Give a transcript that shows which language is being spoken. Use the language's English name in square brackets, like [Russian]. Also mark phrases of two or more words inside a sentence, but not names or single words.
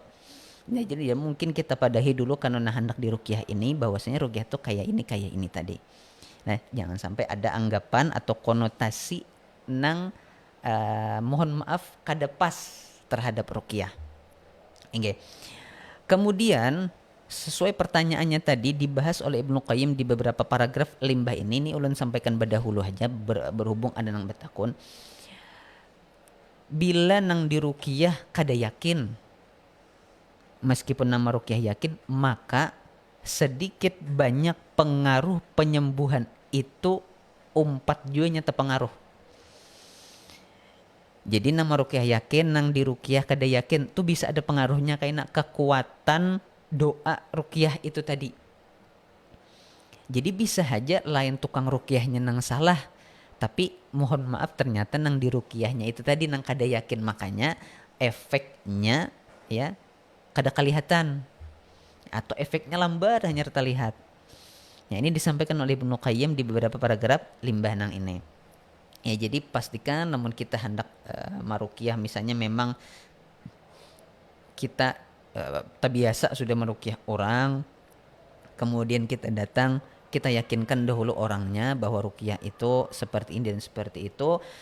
[Banjar] Nah, jadi ya mungkin kita padahi dulu karena hendak di ruqyah ini bahwasanya ruqyah itu kayak ini tadi. Nah, jangan sampai ada anggapan atau konotasi nang mohon maaf kada pas terhadap ruqyah. [Indonesian] Oke. Kemudian sesuai pertanyaannya tadi dibahas oleh Ibnu Qayyim di beberapa paragraf limbah ini ulun sampaikan berdahulu aja berhubung ada nang betakun. [Banjar] Bila nang diruqyah kada yakin, [Indonesian] meskipun nama ruqyah yakin, maka sedikit banyak pengaruh penyembuhan itu umpat juga nyata pengaruh. Jadi nama ruqyah yakin nang diruqyah kada yakin tuh bisa ada pengaruhnya kayak kekuatan doa ruqyah itu tadi. [Banjar] Jadi bisa aja lain tukang ruqyahnya nang salah, tapi mohon maaf ternyata nang diruqyahnya itu tadi nang kada yakin, [Indonesian] makanya efeknya ya kada kelihatan atau efeknya lambat hanya terlihat. Ya ini disampaikan oleh Ibnu Qayyim di beberapa paragraf limbah nang ini. Ya jadi pastikan namun kita hendak maruqyah misalnya memang kita terbiasa sudah meruqyah orang, kemudian kita datang, kita yakinkan dahulu orangnya bahwa ruqyah itu seperti ini dan seperti itu.